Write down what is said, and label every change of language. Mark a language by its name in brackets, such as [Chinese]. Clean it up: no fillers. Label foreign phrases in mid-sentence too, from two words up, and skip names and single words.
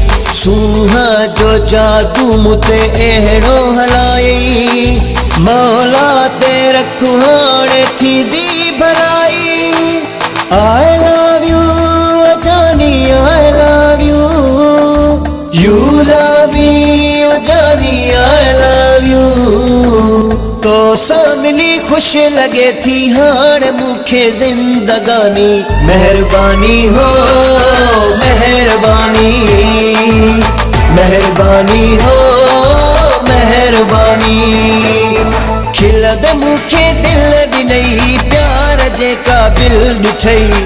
[Sindhi] सूहा जो जादू मुते अहिड़ो हलाई। मौला ते रखूं हाणे थींदी भलाई। [English] I love you जानी, I love you, you love me ओ जानी, I love you। [Sindhi] तो सां मिली खुश लगे थी हाणे मूंखे जिंदगानी। मेहरबानी हो मेहरबानी, मेहरबानी हो मेहरबानी। खिलद मूंखे दिल ॾिनई प्यार जे क़ाबिल ॾिठई।